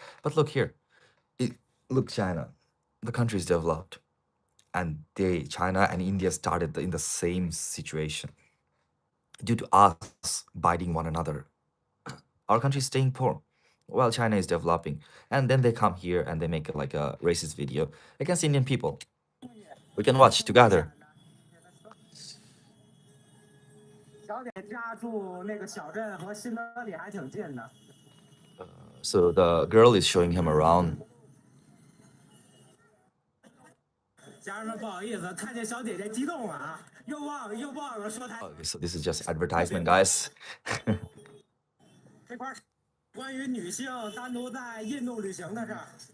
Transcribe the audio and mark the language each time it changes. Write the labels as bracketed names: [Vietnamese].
[English] But look here, it, look China, the country is developed, and China and India started in the same situation due to us biting one another. Our country is staying poor while China is developing, and then they come here and they make like a racist video against Indian people. We can watch together. [Chinese] 小姐家住那个小镇和新德里还挺近的。 [English] So the girl is showing him around. [Chinese] 家人们，不好意思，看见小姐姐激动了啊，又忘了说她 [English] Okay, so this is just advertisement, guys. [Chinese] 这块儿关于女性单独在印度旅行的事儿。